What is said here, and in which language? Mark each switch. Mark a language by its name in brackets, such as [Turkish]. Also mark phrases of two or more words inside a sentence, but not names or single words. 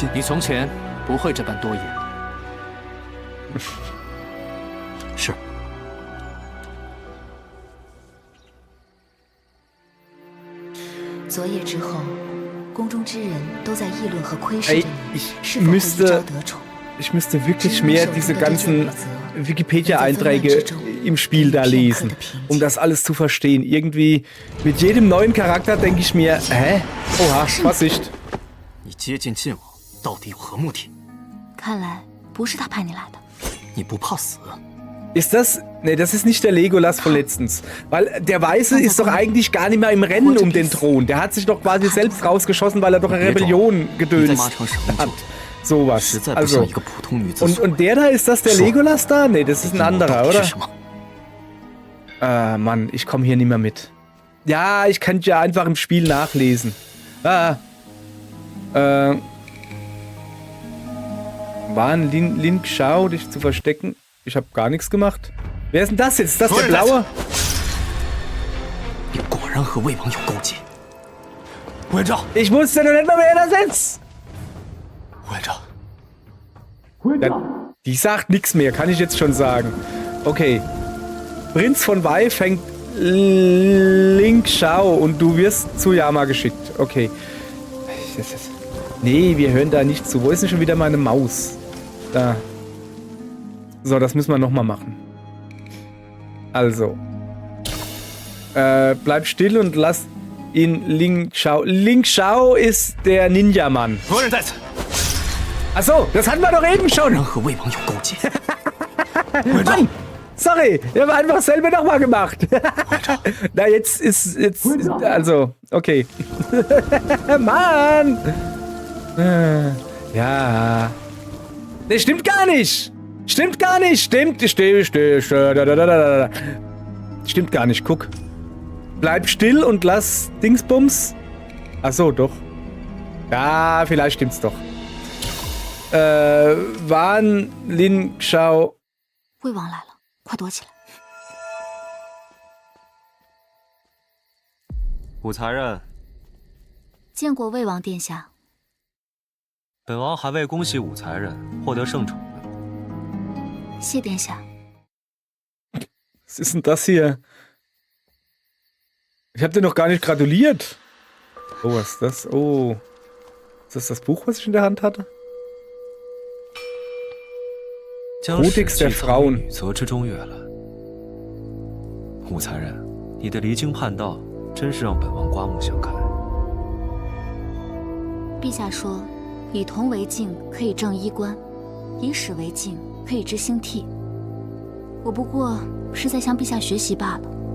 [Chinese] 你从前不会这般多言。是。昨夜之后，宫中之人都在议论和窥视着你是否会一朝得宠。 [German] Ich müsste wirklich mehr diese ganzen Wikipedia-Einträge im Spiel da lesen, um das alles zu verstehen. Irgendwie mit jedem neuen Charakter denke ich mir, hä? Oha, Vorsicht. [Chinese] 你接近晋王到底有何目的？看来不是他派你来的。你不怕死？ [German] Ist das... Ne, das ist nicht der Legolas von letztens. Weil der Weiße ist doch eigentlich gar nicht mehr im Rennen um den Thron. Der hat sich doch quasi selbst rausgeschossen, weil er doch eine Rebellion gedöst hat. Sowas. [Chinese] 实在不 [German] Also, [Chinese] 像一个普通女子 [German] und, [Chinese] 所为。 [German] und der da, ist das der So. Legolas da? Nee, das ist ein [Chinese] 阴谋到 [German] anderer, [Chinese] 底是 [German] oder? [Chinese] 什么？ [German] Mann, ich komme hier nicht mehr mit. Ja, ich könnte ja einfach im Spiel nachlesen. War ein Lin Xiao, dich zu verstecken? Ich habe gar nichts gemacht. Wer ist denn das jetzt? Ist das der Blaue? [Chinese] 你果然和魏王有勾结。魏照， [German] Ich wusste noch nicht mal, wer da sitzt. [Chinese] 魏照， [German] Ja, die sagt nichts mehr, kann ich jetzt schon sagen. Okay. Prinz von Wei fängt Lin Xiao und du wirst zu Yama geschickt. Okay. Nee, wir hören da nicht zu. Wo ist denn schon wieder meine Maus? Da. So, das müssen wir nochmal machen. Also. Bleib still und lass ihn Ling Xiao. Ling Xiao ist der Ninja-Mann. Achso, das hatten wir doch eben schon. [Chinese] 然和魏王有勾结。 [German] Mann, sorry, wir haben einfach selber nochmal gemacht. Na, jetzt ist, also, okay. Mann! Ja. Ne, stimmt gar nicht. Stimmt gar nicht. Stimmt gar nicht, guck. Bleib still und lass Dingsbums. Achso, doch. Ja, vielleicht stimmt's doch. Wan Lin Xiao. [Chinese] 魏王来了，快躲起来！武才人，见过魏王殿下。本王还未恭喜武才人获得圣宠呢。谢殿下。 [German] Was ist denn das hier? Ich habe dir noch gar nicht gratuliert. Oh, was ist das? Oh. Ist das das Buch, was ich in der Hand hatte? Kodex der Frauen. [Chinese] 择之中月了。武才人，你的离经叛道，真是让本王刮目相看。陛下说，以铜为镜可以正衣冠，以史为镜可以知兴替。我不过是在向陛下学习罢了。